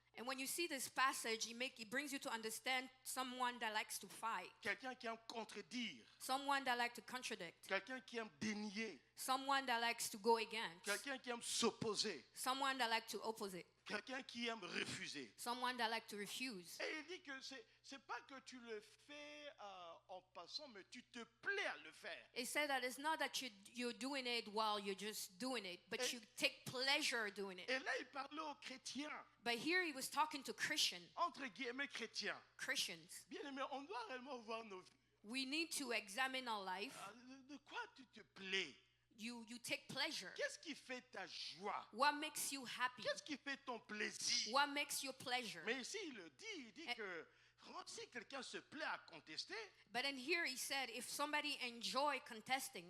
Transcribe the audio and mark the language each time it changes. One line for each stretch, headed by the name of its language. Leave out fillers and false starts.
English: And when you see this passage, it brings you to understand someone that likes to fight,
French: Quelqu'un qui aime contredire.
English: someone that likes to contradict,
French: Quelqu'un qui aime dénier.
English: someone that likes to go against,
French: Quelqu'un qui aime s'opposer.
English: someone that likes to oppose it,
French: Quelqu'un qui aime refuser.
English: someone that likes to refuse.
French: Et il dit que c'est pas que tu le fais en passant, mais tu te plais à le faire.
English: It said that it's not that you're doing it while you're just doing it, but you take pleasure doing it.
French: Et là, il parlait aux chrétiens,
English: But here he was talking to
French: entre guillemets chrétiens.
English: Christians.
French: Bien aimé, on doit réellement voir nos vies.
English: We need to examine our life.
French: De quoi tu te plais?
English: You take pleasure.
French: Qu'est-ce qui fait ta joie?
English: What makes you happy?
French: Qu'est-ce qui fait ton plaisir?
English: What makes you pleasure?
French: Mais ici, il dit que si quelqu'un se plaît à contester,
English: But in here he said, if somebody enjoy contesting,